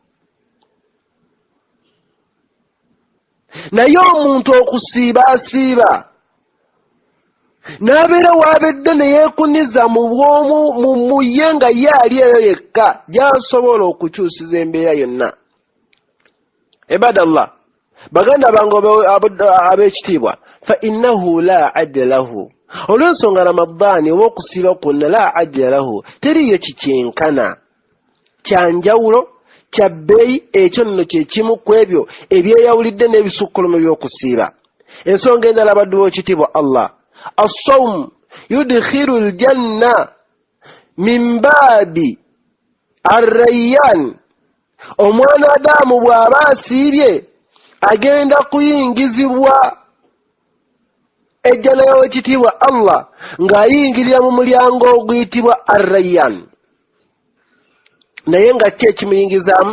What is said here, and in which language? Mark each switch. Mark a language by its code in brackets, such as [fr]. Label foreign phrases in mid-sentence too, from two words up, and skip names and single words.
[lg] Naye omuntu okusiiba asiiba n'abeera w'abedde ne yeekuniza mu bwomu mu ye nga ye ali eyo yekka gy'asobola okukyusiza embeera yonna. Ibadallah, baganda bange ab'ekitiibwa, [ar] فإنه لا عدل له. [lg] Olw'ensonga Ramadani oba okusiiba kwonna [ar] لا عدل له, [lg] teriyo kikyenkana, kyanjawulo, kya bbeeyi, ekyo nno kye kimu ku ebyo ebyeyawulidde n'ebisukkulumu by'okusiiba. Ensonga endala baddu b'ekitiibwa Allah, [ar] الصوم يدخل الجنة من باب الريان. [lg] Omwanadamu bw'aba asiibye agenda kuyingizibwa ejjana y'owekitiibwa Allah ng'ayingirira mu mulyango oguyitibwa ar-rayyan. Naye nga ki ekimuyingizaamu?